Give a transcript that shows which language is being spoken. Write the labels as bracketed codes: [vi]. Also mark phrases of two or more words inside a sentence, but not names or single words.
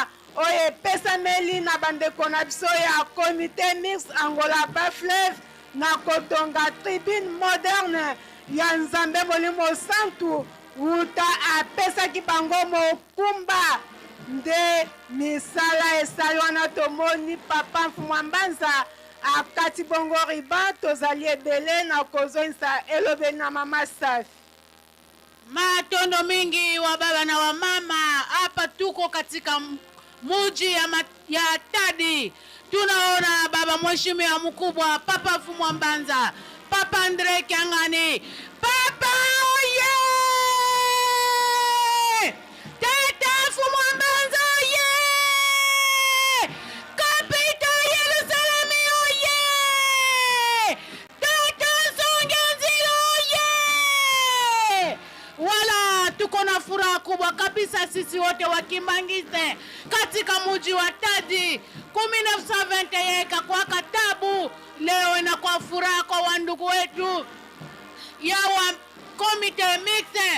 [ln] oyo epesameli na bandeko na biso ya comité mixte Angola Bas-Fleuve na kotonga [fr] tribune moderne [ln] ya Nzambe Molimo Santu wuta apesaki bango mokumba nde misala esali wana tomoni papa Mfumwa Mbanza akati bongo riba tozali ebele na kozonisa elobeli na mama Safi. [sw] Matondo mingi wa baba na wa mama, hapa tuko katika muji ya Tadi. Tunaona baba mheshimiwa mkubwa papa Mfumwa Mbanza, papa Andre Kiangani, papa oye! Tata Mfumwa Mbanza oye! Kapita Yerusalemu oye! Tata Nsonga-Nzila oye! Wala tuko na furaha kubwa kabisa sisi wote wa Kimbangiste katika muji wa Tadi. 1921 kwa katabu, leo inakuwa furaha kwa wandugu wetu ya wa komite mixte.